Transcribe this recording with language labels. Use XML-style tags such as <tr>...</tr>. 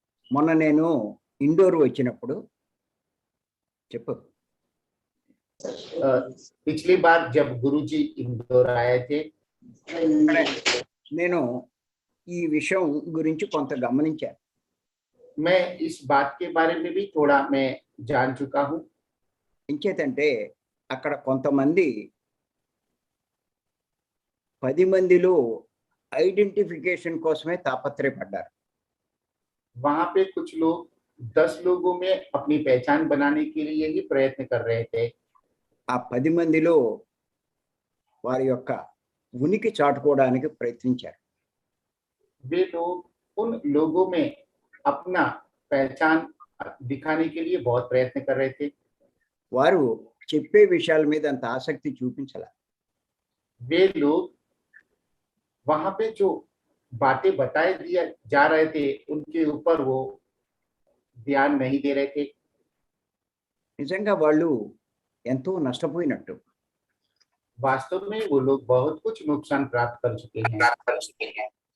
<te>మొన్న నేను ఇండోర్ వచ్చినప్పుడు చెప్పు.</te> <hi>पिछली बार जब गुरुजी इंदौर आए थे,</hi> <te>నేను ఈ విషయం గురించి కొంత గమనించాను.</te> <hi>मैं इस बात के बारे में भी थोड़ा मैं जान चुका हूँ।</hi> <te>ఇంకేతంటే అక్కడ కొంతమంది 10 మందిలో ఐడెంటిఫికేషన్ కోసమే తాపత్రయపడ్డారు.</te> <hi>वहां पे कुछ लोग 10 लोगों में अपनी पहचान बनाने के लिए ही प्रयत्न कर रहे थे।</hi> <te>ఆ 10 మందిలో వారి యొక్క ఉనికి చాటుకోవడానికి ప్రయత్నించారు.</te> <hi>वे लोग उन लोगों में अपना पहचान दिखाने के लिए बहुत प्रयत्न कर रहे थे।</hi> <te>వారు చెప్పే విషయాల మీద అంత ఆసక్తి చూపించాల.</te> <hi>वे लोग वहां पे जो बातें बताए दिया जा रहे थे उनके ऊपर वो ध्यान नहीं दे रहे थे।</hi> <te>నిజంగా వాళ్ళు ఎంతో నష్టపోయినట్టు.</te> <hi>वास्तव में वो लोग बहुत कुछ नुकसान प्राप्त कर चुके हैं।</hi>